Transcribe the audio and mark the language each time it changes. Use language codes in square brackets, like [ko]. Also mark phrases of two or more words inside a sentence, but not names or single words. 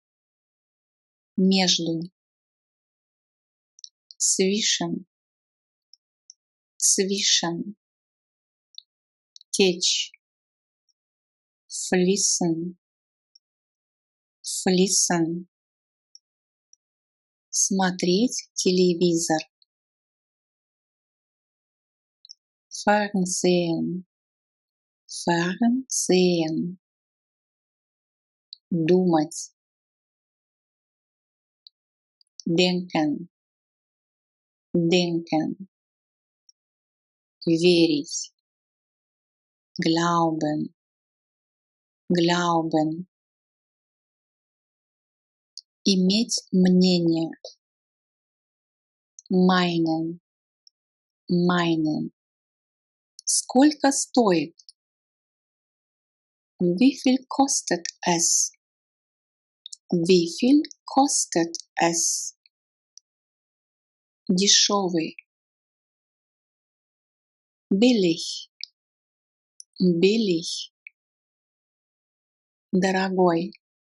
[de] Между. Zwischen. Zwischen. Течь. Fließen. Fließen. [ru] Смотреть телевизор. [de] Fernsehen. Fernsehen. Думать. Denken. Denken. Верить. Glauben. Glauben. [ru] Иметь мнение. [de] Meinen. Meinen. [ru] Сколько стоит? [de] Wie viel kostet es? Wie viel kostet es? Дешевый. Billig. Billig. Дорогой.